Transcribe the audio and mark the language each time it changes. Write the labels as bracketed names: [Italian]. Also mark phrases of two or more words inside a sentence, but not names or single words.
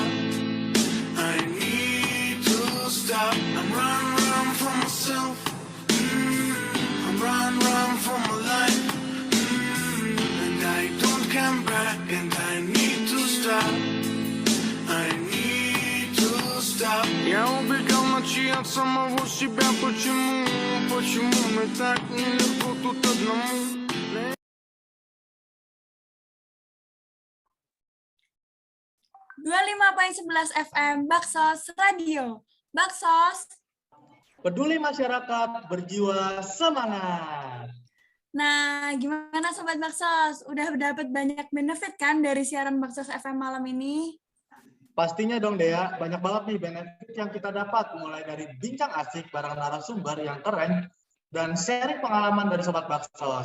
[English] I need to stop. I'm run from myself. I'm run from my life. And I don't come back, and I need to stop. I need to stop. [Russian] Я убегал ночи от самого себя. Почему мне так нелегко тут одному? [Indonesian] 25.11 FM Baksos Radio. Baksos. Peduli masyarakat, berjiwa semangat. Nah, gimana Sobat Baksos? Udah dapat banyak benefit kan dari siaran Baksos FM malam ini? Pastinya dong Dea, banyak banget nih benefit yang kita dapat, mulai dari bincang asik bareng narasumber yang keren, dan sharing pengalaman dari Sobat Baksos.